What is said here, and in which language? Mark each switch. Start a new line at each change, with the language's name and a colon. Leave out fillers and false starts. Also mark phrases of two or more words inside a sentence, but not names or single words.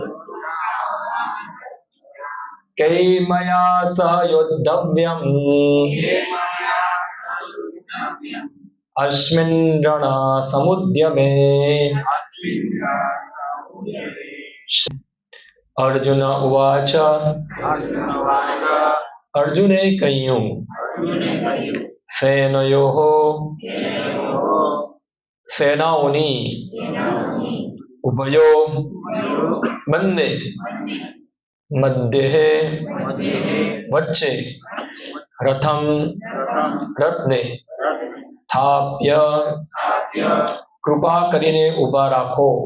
Sanskrit: कैर्मया सह योद्धव्यम् अस्मिन् रणसमुद्यमे। अर्जुन उवाच
Gujarati: अर्जुने કહ્યું સેનયોઃ સેનાઓની ઉભયો બંને મધ્યે વચ્ચે રથમ રથને સ્થાપ્ય કૃપા કરીને ઊભા રાખો